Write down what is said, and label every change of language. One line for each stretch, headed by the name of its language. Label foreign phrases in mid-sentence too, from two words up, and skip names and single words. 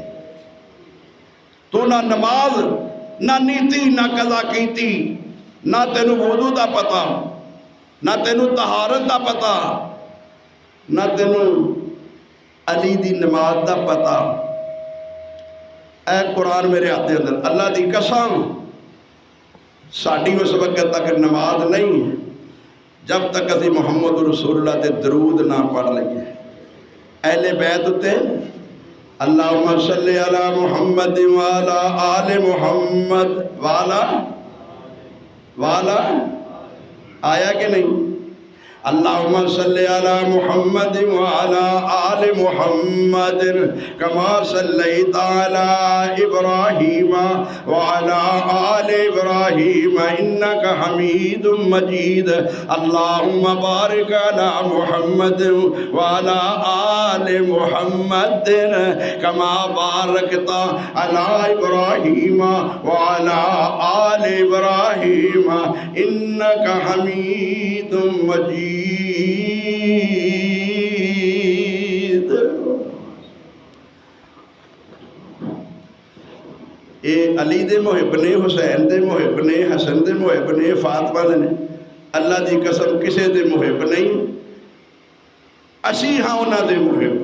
Punjabi: تو نہ نماز، نہ نیتی، نہ قضا کیتی، نہ تینوں وضو دا پتا، نہ تینوں طہارت دا پتا، نہ تینوں علی دی نماز دا پتا. اے قرآن
Urdu: میرے ہاتھ کے اندر,
Punjabi: اللہ دی قسم ساڈی اس ویلے تک نماز نہیں جب تک اسی محمد رسول اللہ تے درود نہ پڑھ لئیے. اہلِ بیت اتے
Arabic: اللهم صل على محمد وعلى آل محمد
Punjabi: والا والا آیا کہ نہیں?
Arabic: اللهم صل على محمد وعلى آل محمد كما صليت على إبراهيم وعلى آل إبراهيم إنك حميد مجيد. اللهم بارك على محمد وعلى آل محمد كما باركت على إبراهيم وعلى آل إبراهيم إنك حميد مجيد.
Punjabi: یہ علی دے محب نے، حسین دے محب نے، حسن دے محب نے، فاطمہ دے نے. اللہ دی قسم کسی دے محب نہیں، اسی ہاں اوہناں دے محب.